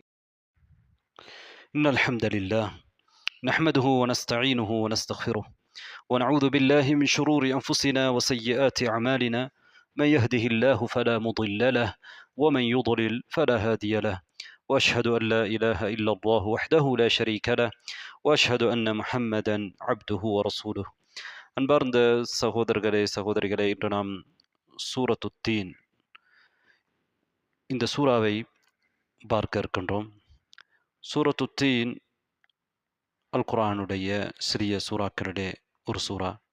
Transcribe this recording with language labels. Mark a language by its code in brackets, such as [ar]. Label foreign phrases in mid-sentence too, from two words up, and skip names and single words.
[ar] إن الحمد لله نحمده ونستعينه ونستغفره ونعوذ بالله من شرور أنفسنا وسيئات أعمالنا من يهده الله فلا مضل له ومن يضلل فلا هادي له وأشهد أن لا إله إلا الله وحده لا شريك له وأشهد أن محمدا عبده ورسوله. [ta] அன்பார்ந்த சகோதரர்களே சகோதரிகளே, இன்று நாம் சூரத்து தீன் இந்த சூறாவை பார்க்க இருக்கின்றோம். சூரத்து தீன் அல் குர்ஆனுடைய சிறிய சூறாக்களிலே ஒரு சூறா.